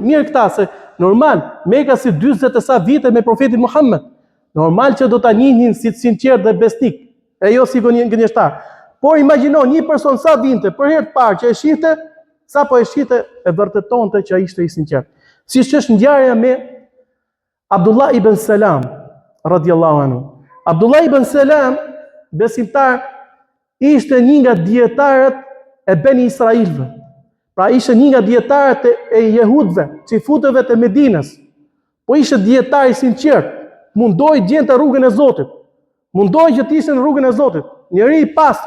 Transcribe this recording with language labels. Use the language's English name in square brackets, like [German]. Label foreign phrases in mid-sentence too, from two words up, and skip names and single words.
[Albanian] Mirë këta se normal, Meka si 40 e sa vite me profetin Muhammed. Normal që do ta njihnin si të sinqert dhe besnik, e jo si gënjeshtar. Por imagjino një person sa vinte për herë të parë që e shihte, sa po e shihte e vërtetonte që ai ishte i sinqert. Siç është ngjarja me Abdullah ibn Salam [Arabic] رضي الله عنه. [Albanian] Abdullah ibn Salam, besimtar, ishte një nga dietarët e Beni Israilve. Pra ishte një nga dietarët e jehudëve, çifutëve të Medinës. Po ishte dietar i sinqert, mundoi gjente rrugën e Zotit. Mundoi që të ishte në rrugën e Zotit, njeri i pastër.